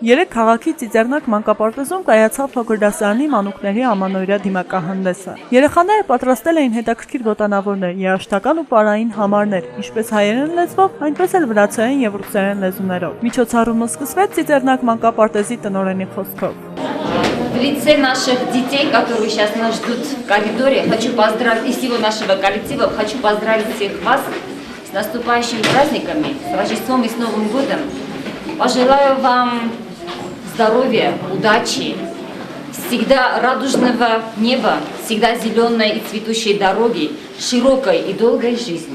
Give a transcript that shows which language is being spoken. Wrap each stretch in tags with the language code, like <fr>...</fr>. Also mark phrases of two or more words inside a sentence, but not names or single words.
<hy>քաղաքի Ծիծեռնակ մանկապարտեզում կայացավ փոքր դասարանի մանուկների ամանորյա դիմակահանդեսը։ Երեխաները պատրաստել էին հետաքրքիր ոտանավորներ, երաժշտական ու պարային համարներ, ինչպես հայերեն լեզվով, այնպես էլ վրացերեն եւ ռուսերեն լեզուներով։ Միջոցառումը սկսվեց Ծիծեռնակ մանկապարտեզի տնօրենի խոսքով։</hy> <ru>В лице наших детей, которые сейчас нас ждут в коридоре, хочу поздравить и всего нашего коллектива, хочу поздравить всех вас с наступающими праздниками, с Рождеством и с Новым годом. Пожелаю вам здоровья, удачи, всегда радужного неба, всегда зеленой и цветущей дороги, широкой и долгой жизни.</ru>